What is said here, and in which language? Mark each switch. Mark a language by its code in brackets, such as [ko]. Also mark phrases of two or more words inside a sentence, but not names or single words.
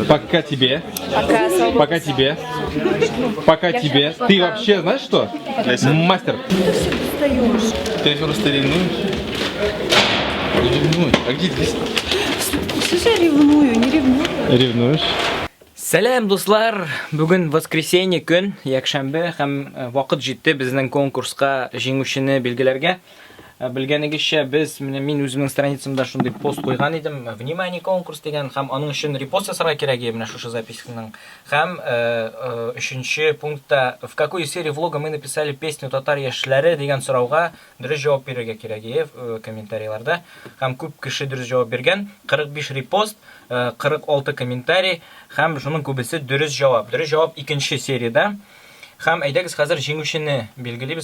[ru] Пока тебе. Пока, свобода. Пока тебе. Пока тебе. Ты вообще знаешь что? Мастер. Ты просто ревнуешь? Не ревнуй. А где здесь? Слушай, ревную, не ревную. Ревнуешь? [tt] Сәлем, дуслар! Бүген воскресенье көн, якшәмбе һәм вакыт җитте безнең конкурска җиңүчене билгеләргә. Белгәнегезчә, мин үземнең страницамда шундый пост куйган идем. [ru] Внимание, конкурс [tt] дигән һәм аның өчен репост ясарга кирәк менә шушы записьның. Һәм 3нче пунктта [ru] в какой серии влога мы написали песню [tt] татар яшьләре дигән сорауга дөрес җавап бирергә кирәк комментарийларда. Һәм күп кеше дөрес җавап биргән. 45 репост, 46 комментарий һәм шуның күбесе дөрес җавап. Дөрес җавап 2нче сериядә. Һәм әйдәгез хәзер җиңүчене билгелибез.